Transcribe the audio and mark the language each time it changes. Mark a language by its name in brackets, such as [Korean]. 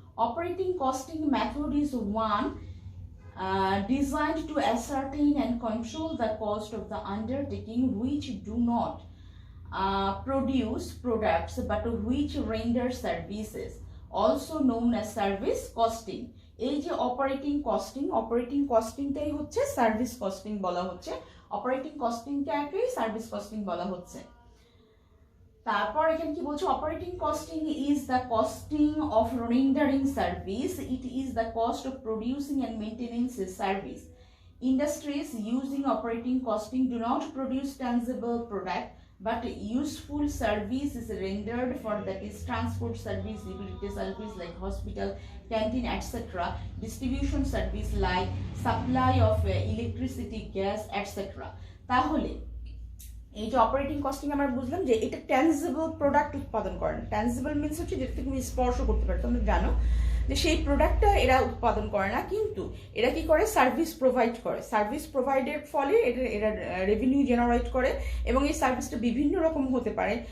[English] Operating costing method is one designed to ascertain and control the cost of the undertaking which do not produce products but which render services, also known as service costing. [Bangla] এই যে operating কস্টিংটাই হচ্ছে service costing বলা হচ্ছে, operating কস্টিংটাকেই service costing বলা হচ্ছে। তারপর এখানে কি বলছে, [English] Operating costing is the costing of rendering service, it is the cost of producing and maintenance a service. Industries using operating costing do not produce tangible product but useful service is rendered for, that is transport service, utility service like hospital, canteen, etc., distribution service like supply of electricity, gas, etc. [Bangla] তাহলে এই যে operating costing আমরা বুঝলাম যে এটা tangible product উৎপাদন করে না। ট্যানজিবল মিনস হচ্ছে যেটা তুমি স্পর্শ করতে পারো, তোমরা জানো যে সেই প্রোডাক্টটা এরা উৎপাদন করে না, কিন্তু এরা কি করে, সার্ভিস প্রোভাইড করে। সার্ভিস প্রোভাইডের ফলে এরা রেভিনিউ জেনারেট করে, এবং এই সার্ভিসটা বিভিন্ন রকম হতে পারে।